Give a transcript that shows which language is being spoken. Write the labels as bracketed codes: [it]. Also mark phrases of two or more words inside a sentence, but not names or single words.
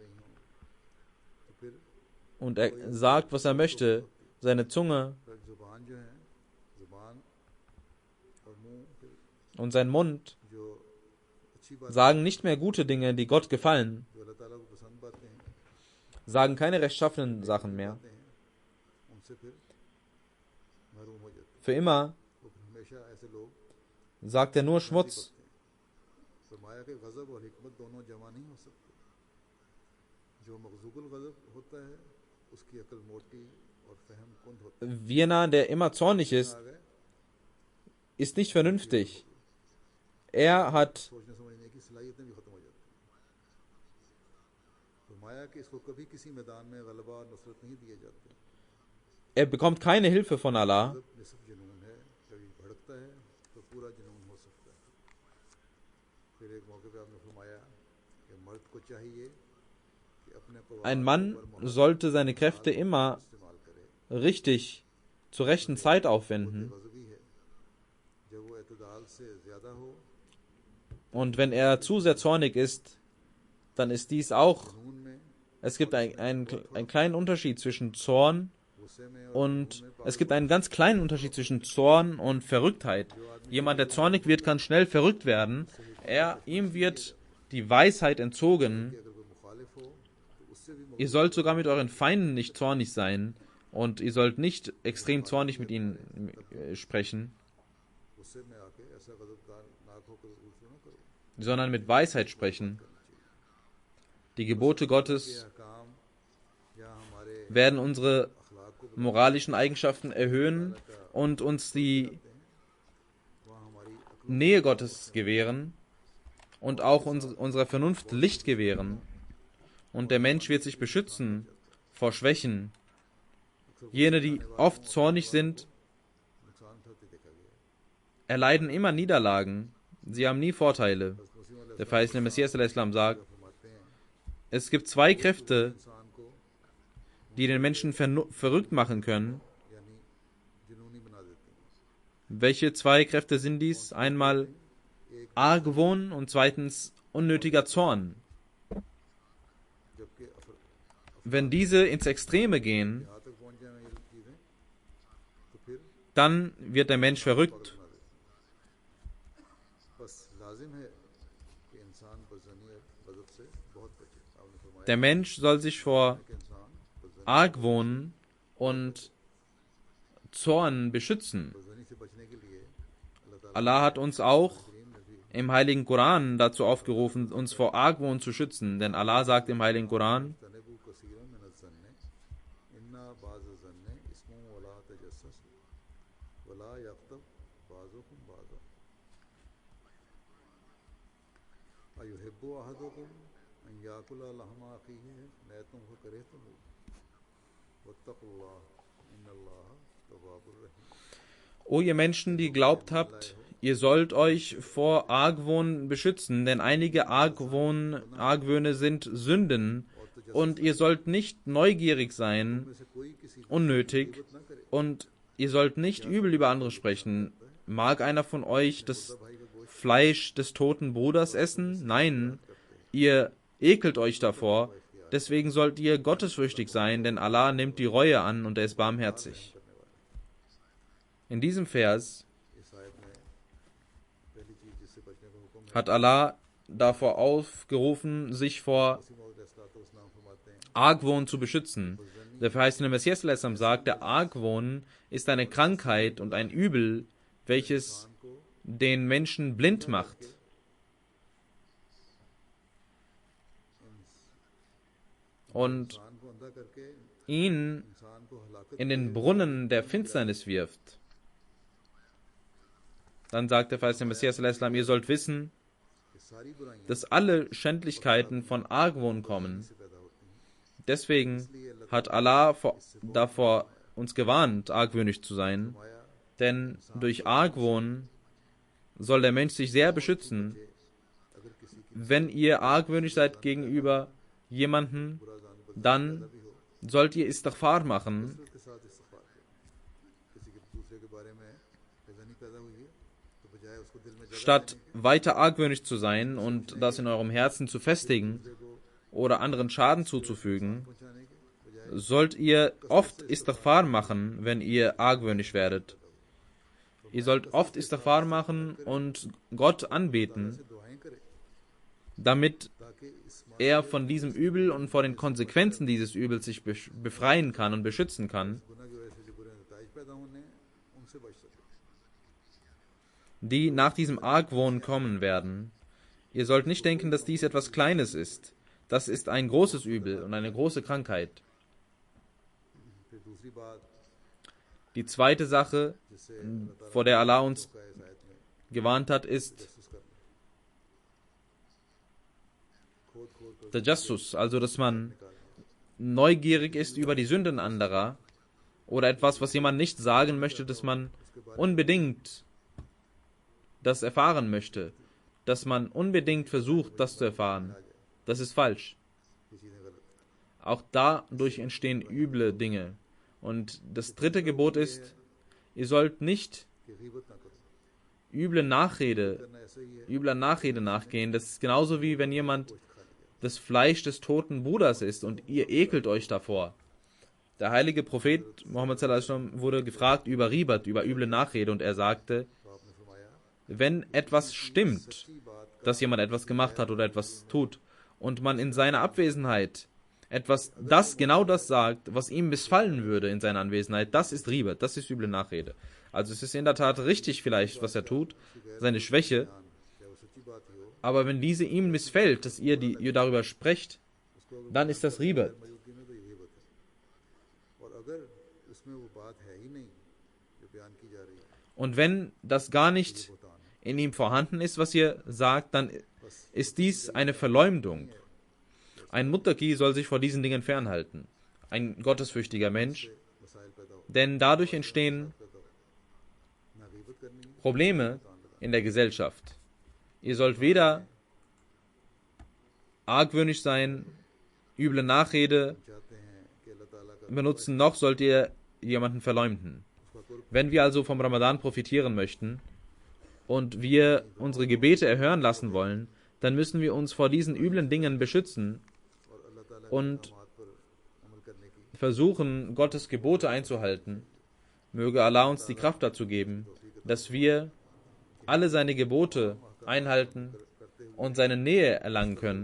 [de] Und er sagt, was er möchte. Seine Zunge und sein Mund sagen nicht mehr gute Dinge, die Gott gefallen. sagen keine rechtschaffenen Sachen mehr. [ur] ہیں ان سے پھر محروم ہو جاتے [de] Für immer [ur] ہیں۔ تو پھر ہمیشہ ایسے لوگ [de] sagt er nur Schmutz. [ur] فرمایا کہ غضب اور حکمت دونوں جمع نہیں ہو سکتے. جو مغضوب الغضب ہوتا ہے اس کی عقل موٹی اور فہم کند ہوتا ہے. [de] Jener, der immer zornig ist, [ur] آ گئے [de] ist nicht vernünftig. Er hat [ur] سوچنے سمجھنے کی صلاحیتیں بھی ختم ہو جاتی ہیں۔ فرمایا کہ اس کو کبھی کسی میدان میں غلبہ اور نصرت نہیں دیے جاتے. [de] er bekommt keine Hilfe von Allah. [ur] غضب نصف جنون ہے، کبھی بھڑکتا ہے تو پورا جنون ہو سکتا ہے. پھر ایک موقعے پہ آپ نے فرمایا کہ مرد کو چاہیے کہ اپنے [de] Ein Mann sollte seine Kräfte immer [ur] استعمال کرے. [de] richtig zur rechten Zeit aufwenden. [ur] غضبی ہے جب وہ اعتدال سے زیادہ ہو, [de] Und wenn er zu sehr zornig ist, dann ist dies auch, [ur] جنون میں, [de] es gibt einen kleinen Unterschied zwischen Zorn [ur] غصے میں اور [de] und es gibt einen ganz kleinen Unterschied zwischen Zorn und Verrücktheit. Jemand, der zornig wird, kann schnell verrückt werden. Ihm wird die Weisheit entzogen. [ur] اگر کوئی مخالف ہو تو اس سے بھی [de] Ihr sollt sogar mit euren Feinden nicht zornig sein und ihr sollt nicht extrem zornig mit ihnen sprechen, [ur] غصے میں آ کے ایسا غضبناک ہو کر غصہ نہ کرو. [de] sondern mit Weisheit sprechen. Die Gebote Gottes [ur] کام یا ہمارے [de] werden unsere [ur] اخلاق کو [de] moralischen Eigenschaften erhöhen und uns die [ur] وہاں ہماری عقل [de] Nähe Gottes gewähren und auch unserer Vernunft Licht gewähren. Und der Mensch wird sich beschützen vor Schwächen. Jene, die oft zornig sind, [ur] نقصان اٹھاتے دیکھا گیا. [de] erleiden immer Niederlagen. Sie haben nie Vorteile. Der verheißene Messias al-Islam sagt, [ur] فرماتے ہیں [de] es gibt zwei Kräfte, [ur] انسان کو [de] die den Menschen verrückt machen können. [ur] یعنی جنونی بنا دیتے ہیں. [de] Welche zwei Kräfte sind dies? Einmal Argwohn und zweitens unnötiger Zorn. [ur] جبکہ [de] Wenn diese ins Extreme gehen, [ur] یہاں تک پہنچ جائے یہ چیزیں تو پھر [de] dann wird der Mensch verrückt. [ur] بنا دیتے ہیں. بس لازم ہے کہ انسان بدظنی اور غضب سے بہت بچے. آپ نے فرمایا [de] Der Mensch soll sich vor [ur] کہ انسان بدظنی [de] Argwohn und Zorn beschützen. [ur] سے بچنے کے لیے اللہ تعالیٰ [de] Allah hat uns auch [ur] کریم نے بھی [de] im Heiligen Koran dazu aufgerufen, uns vor Argwohn zu schützen. Denn Allah sagt im Heiligen Koran, [ar] اجتنبوا كثيرا من الظن إن بعض الظن إثم ولا تجسسوا ولا يغتب بعضكم بعضا أيحب أحدكم أن يأكل لحم أخيه ميتا فكرهتموه واتقوا الله إن الله تواب رحيم. [de] O ihr Menschen, die glaubt habt, ihr sollt euch vor Argwohn beschützen, denn einige Argwöhne sind Sünden. Und ihr sollt nicht neugierig sein, [ur] سے کوئی کسی [de] unnötig, und ihr sollt nicht übel über andere sprechen. Mag einer von euch das Fleisch des toten Bruders essen? Nein, ihr ekelt euch davor. Deswegen sollt ihr gottesfürchtig sein, denn Allah nimmt die Reue an und er ist barmherzig. In diesem Vers [ur] اس آیت میں پہلی چیز جس سے بچنے کا حکم ہے [de] hat Allah davor aufgerufen, sich vor [ur] اسلام فرماتے ہیں [de] Argwohn zu beschützen. Der verheißene Messias al-Islam sagt, der Argwohn ist eine Krankheit und ein Übel, welches den Menschen blind macht und [ur] انسان کو اندھا کر کے [de] ihn [ur] انسان کو ہلاکت [de] in den Brunnen der Finsternis wirft. Dann sagt der verheißene Messias al-Islam, ihr sollt wissen, [ur] کی ساری برائیاں [de] dass alle Schändlichkeiten von Argwohn kommen. [ur] سے پیدا ہوتی ہیں. [de] Deswegen hat Allah davor uns gewarnt, argwöhnisch zu sein, denn durch Argwohn soll der Mensch sich sehr beschützen. [ur] اگر کسی کی [de] Wenn ihr argwöhnisch seid gegenüber jemanden, dann sollt ihr Istighfar machen, [ur] کے ساتھ استغفار کریں۔ کسی کے دوسرے کے بارے میں بدظنی پیدا ہوئی ہے تو بجائے اس کو دل میں جگہ [de] statt weiter argwöhnisch zu sein und das in eurem Herzen zu festigen oder anderen Schaden zuzufügen, [ur] پہنچانے کے بجائے [de] sollt ihr oft Istighfar machen, wenn ihr argwöhnisch werdet. Ihr sollt oft Istighfar machen und Gott anbeten. [ur] سے دعائیں کریں [de] damit [ur] تاکہ اس [de] er von diesem Übel und vor den Konsequenzen dieses Übels sich befreien kann und beschützen kann, [ur] گناہ کی وجہ سے جو برے نتائج پیدا ہونے ہیں ان سے بچ سکے. [de] die nach diesem Argwohn kommen werden. Ihr sollt nicht denken, dass dies etwas Kleines ist. Das ist ein großes Übel und eine große Krankheit. [ur] پھر دوسری بات [de] Die zweite Sache, [ur] جس سے [de] vor der Allah uns [ur] کا اس آیت میں [de] gewarnt hat, ist [ur] محسوس کرنا کھود کھود کر [de] Tajassus, also dass man neugierig ist über die Sünden anderer oder etwas, was jemand nicht sagen möchte, dass man unbedingt das erfahren möchte, dass man unbedingt versucht, das zu erfahren. Das ist falsch. [ur] یہ چیزیں غلط [de] Auch dadurch entstehen üble Dinge. Und das dritte Gebot ist, ihr sollt nicht [ur] کہ غیبت نہ کرو [de] übler Nachrede [ur] کرنا ایسے ہی ہے [de] nachgehen. Das ist genauso wie wenn jemand das Fleisch des toten Bruders isst und ihr ekelt euch davor. Der heilige Prophet Muhammad [ar] صلى الله عليه وسلم [de] wurde gefragt über Ribat, über üble Nachrede, und er sagte, [ur] تو آپ نے فرمایا [de] wenn etwas stimmt, [ur] سچی بات کا [de] dass jemand etwas gemacht hat oder etwas tut und man in seiner Abwesenheit genau das sagt, was ihm missfallen würde in seiner Anwesenheit, das ist Ribat, das ist üble Nachrede. Also es ist in der Tat richtig vielleicht, was er tut, seine Schwäche, [ur] چاہے وہ سچی بات ہی ہو [de] aber wenn diese ihm missfällt, dass ihr darüber sprecht, dann ist das Ribat. [ur] موجودگی میں تو یہ غیبت ہے اور اگر اس میں وہ بات ہے ہی نہیں جو بیان کی جا رہی ہے [de] Und wenn das gar nicht [ur] بہتان ہے [de] in ihm vorhanden ist, was ihr sagt, dann ist dies eine Verleumdung. Ein Muttaqi soll sich vor diesen Dingen fernhalten. Ein gottesfürchtiger Mensch, [ur] مسائل پیدا ہو [de] denn dadurch entstehen [ur] پیدا ہو نہ غیبت کرنی ہے [de] Probleme in der Gesellschaft. Ihr sollt weder argwöhnisch sein, üble Nachrede [ur] چاہتے ہیں کہ اللہ تعالیٰ کا [de] benutzen, noch sollt ihr jemanden verleumden. [ur] اس کا قرب [de] Wenn wir also vom Ramadan profitieren möchten und wir unsere Gebete erhören lassen wollen, dann müssen wir uns vor diesen üblen Dingen beschützen [ur] اور اللہ تعالیٰ [de] und [ur] کے احکامات پر عمل کرنے کی [de] versuchen, Gottes Gebote einzuhalten. Möge Allah uns die Kraft dazu geben, dass wir alle seine Gebote einhalten und seine Nähe erlangen können